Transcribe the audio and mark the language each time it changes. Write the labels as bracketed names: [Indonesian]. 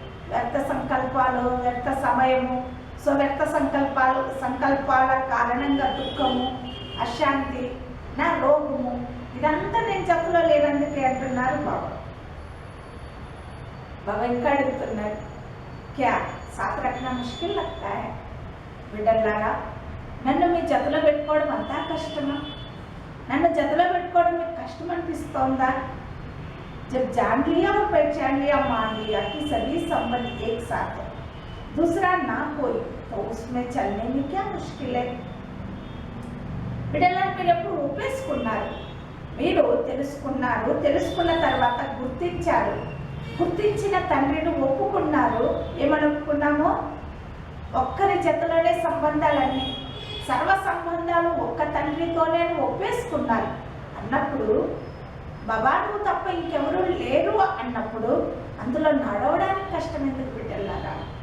[Telugu] వ్యర్థ సంకల్పాలు, వ్యర్థ సమయము, సో వ్యర్థ సంకల్పాల కారణంగా దుఃఖము, అశాంతి, నా రోగము, ఇదంతా నేను జతలో లేనందుకే అంటున్నారు బాబా. బాబా ఇంకా అడుగుతున్నారు, [Hindi] క్యా సాత్ రఖనా ముష్కిల్ లగ్తా హై? [Telugu] బిడ్డలారా, నన్ను మీ జతలో పెట్టుకోవడం అంతా కష్టమా? నన్ను జతలో పెట్టుకోవడం మీకు కష్టం అనిపిస్తోందా? [Hindi] जब जान लिया और पहचान लिया, मान लिया कि सभी संबंध एक साथ है, दूसरा ना कोई, तो उसमें चलने में क्या मुश्किल है? [Telugu] బిడ్డలారా, మీరు ఎప్పుడు ఒప్పేసుకున్నారు, మీరు తెలుసుకున్నారు, తెలుసుకున్న తర్వాత గుర్తించారు, గుర్తించిన తండ్రిని ఒప్పుకున్నారు. ఏమని ఒప్పుకున్నామో? ఒక్కరి జతలోనే సంబంధాలన్నీ, సర్వ సంబంధాలు ఒక్క తండ్రితోనే ఒప్పేసుకున్నారు అన్నప్పుడు, బాబా నువ్వు తప్ప ఇంకెవరూ లేరు అన్నప్పుడు అందులో నడవడానికి కష్టం ఎందుకు బిడ్డలారా?